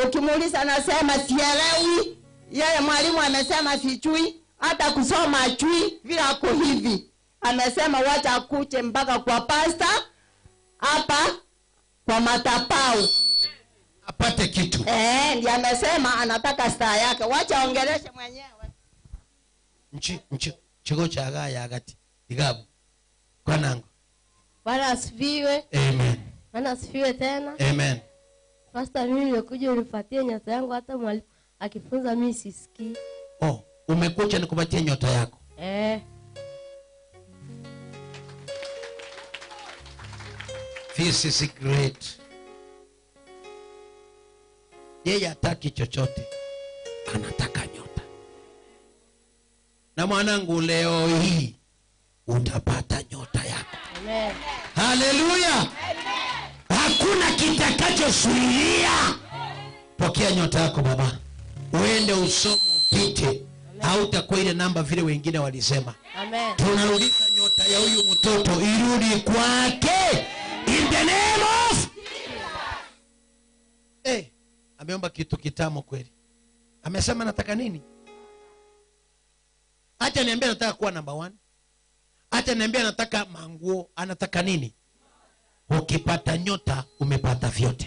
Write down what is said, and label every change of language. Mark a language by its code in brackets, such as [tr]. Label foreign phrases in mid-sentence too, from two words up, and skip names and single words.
[sw] Ukimuuliza anasema sielewi. Yeye mwalimu amesema sijui, hata kusoma ajui, vile ako hivi. Amesema wacha akuje mpaka kwa pastor hapa kwa madhabahu apate kitu. Ndiye amesema anataka star yake. Wacha ongeleshe mwenyewe. [guz] Chigo cha gaya agati. Igabu. Kwa nangu. [sw] Bwana asifiwe. Amen. Bwana asifiwe tena. Amen. Pastor, mimi nilikuja unipatie nyota yangu, hata mwalimu akifunza mimi sisikii. Oh, umekuja nikupatie nyota yako. [en] This is great. [sw] Yeye hataki chochote, anataka nyota. Na mwanangu, leo hii utapata nyota yako. Amen. Haleluya. Hakuna kitakachozuia. Pokea nyota yako baba. Uende usome upite. Hautakuwa ile namba vile wengine walisema. Amen. Tunarudisha nyota ya huyu mtoto irudi kwake. [en] In the name of [sw] ameomba kitu kitamu kweli. Amesema nataka nini? Acha niambie nataka kuwa number 1. Acha niambie nataka manguo, anataka nini? Ukipata nyota umepata vyote.